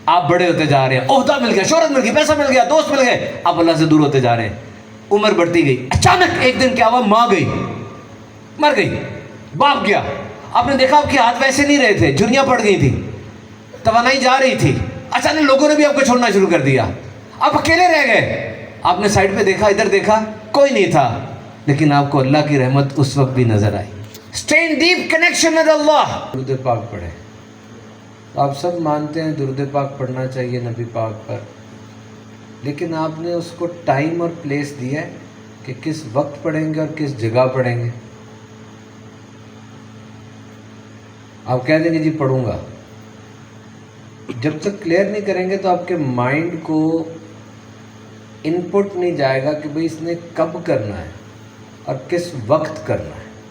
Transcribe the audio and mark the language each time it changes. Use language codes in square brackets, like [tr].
[ur] آپ بڑے ہوتے جا رہے ہیں، عہدہ مل گیا، شہرت مل گئی، پیسہ مل گیا، دوست مل گئے، آپ اللہ سے دور ہوتے جا رہے ہیں، عمر بڑھتی گئی، اچانک ایک دن کیا ہوا، ماں گئی، مر گئی، باپ گیا، آپ نے دیکھا آپ کے ہاتھ ویسے نہیں رہے تھے، جھریاں پڑ گئی تھی، توانائی جا رہی تھی، اچانک لوگوں نے بھی آپ کو چھوڑنا شروع کر دیا، آپ اکیلے رہ گئے، آپ نے سائڈ پہ دیکھا، ادھر دیکھا، کوئی نہیں تھا، لیکن آپ کو اللہ کی رحمت اس وقت بھی نظر آئی. [en] Stay in deep connection with Allah. [ur] درود پاک پڑھیں. آپ سب مانتے ہیں درود پاک پڑھنا چاہیے نبی پاک پر، لیکن آپ نے اس کو ٹائم اور پلیس دیا ہے کہ کس وقت پڑھیں گے اور کس جگہ پڑھیں گے. آپ کہہ دیں گے جی پڑھوں گا، جب تک کلیئر نہیں کریں گے تو آپ کے مائنڈ کو ان پٹ نہیں جائے گا کہ بھئی اس نے کب کرنا ہے اور کس وقت کرنا ہے.